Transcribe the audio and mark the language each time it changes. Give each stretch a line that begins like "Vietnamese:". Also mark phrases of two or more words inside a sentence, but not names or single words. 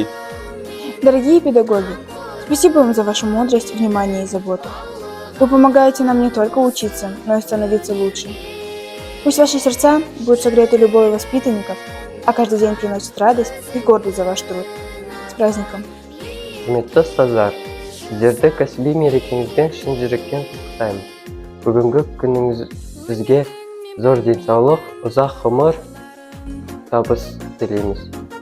Russian: Дорогие педагоги, спасибо вам за вашу мудрость, внимание и заботу. Вы помогаете нам не только учиться, но и становиться лучше. Пусть ваши сердца будут согреты любовью воспитанников, а каждый день приносит радость и гордость за ваш труд. С праздником!
Kazakh: Құрметті ұстаздар, сіздерді кәсіби мерекеңізбен шын жүректен құттықтаймын. Бүгінгі күніңіз бізге зор денсаулық, ұзақ ғұмыр, табыс тілейміз.